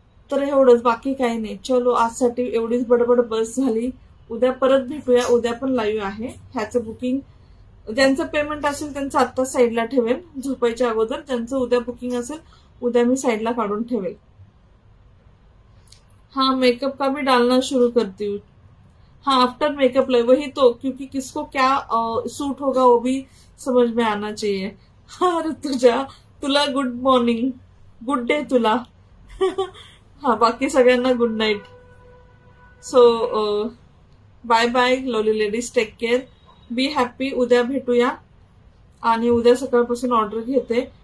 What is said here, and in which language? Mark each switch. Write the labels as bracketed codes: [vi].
[mr] तर एवढंच, बाकी काही नाही. चलो, आजसाठी एवढीच बडबड बस झाली. उद्या परत भेटूया. उद्या पण लाईव्ह आहे. ह्याचं बुकिंग ज्यांचं पेमेंट असेल त्यांचं आत्ता साईडला ठेवेल झोपायच्या अगोदर. ज्यांचं उद्या बुकिंग असेल उद्या मी साईडला काढून ठेवेल. [hi] हाँ, मेकअप का भी डालना शुरू करती हूँ. हाँ, [en] after makeup live [hi] वही तो, क्योंकि किसको क्या सूट होगा वो भी समझ में आना चाहिए. [mr] हाँ ऋतुजा, तुला गुड मॉर्निंग, गुड डे तुला. हा, बाकी सगळ्यांना good night. [en] So bye bye lovely ladies, take care, be happy. [mr] उद्या भेटूया आणि उद्या सकाळपासून ऑर्डर घेते.